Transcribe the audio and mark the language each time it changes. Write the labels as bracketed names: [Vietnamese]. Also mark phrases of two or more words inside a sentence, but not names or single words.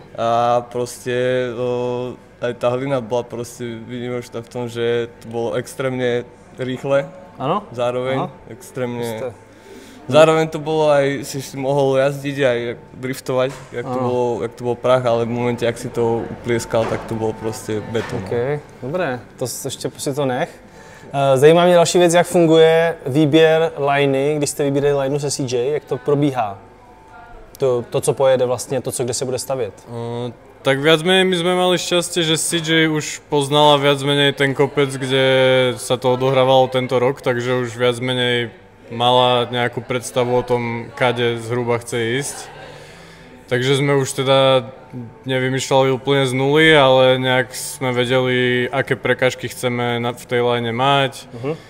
[Slovak] A proste aj tá hlina bola proste výnimočná v tom, že to bolo extrémne rýchle. Áno? Zároveň extrémne. Zároveň to bolo aj, si mohol jazdiť aj driftovať, jak to bol prach, ale v momente, ak si to uplieskal, tak to bolo proste betón. OK, dobré, [Czech] to ještě si to nech. Zajímá mě další věc, jak funguje výběr liney, když jste vybírali lineu se CJ, jak to probíhá? To co pojede vlastně, kde se bude stavět? [Slovak] Tak viac menej my sme mali šťastie, že CJ už poznala viac menej ten kopec, kde sa to odohrávalo tento rok, takže už viac menej mala nejakú predstavu o tom, kade zhruba chce ísť. Takže sme už teda nevymýšľali úplne z nuly, ale nejak sme vedeli, aké prekážky chceme v tej line mať.